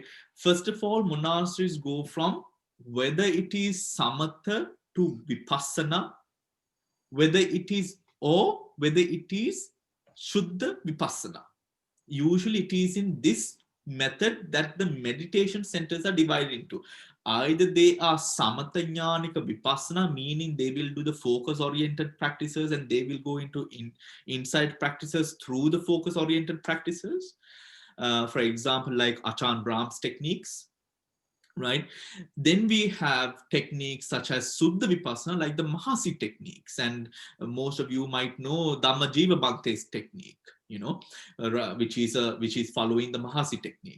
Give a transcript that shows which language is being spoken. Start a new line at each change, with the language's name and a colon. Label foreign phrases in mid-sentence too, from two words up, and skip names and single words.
English: First of all, monasteries go from whether it is samatha to vipassana, whether it is
Pali: shuddha vipassana.
English: Usually it is in this method that the meditation centers are divided into. Either they are
Pali: samatha jnanika vipassana,
English: meaning they will do the focus oriented practices and they will go into insight practices through the focus oriented practices. For example, like Achan Brahm's techniques, right? Then we have techniques such as
Pali: Suddha Vipassana,
English: like the Mahasi techniques, and most of you might know Dhammajiva Bhante's technique, you know, which is following the Mahasi technique.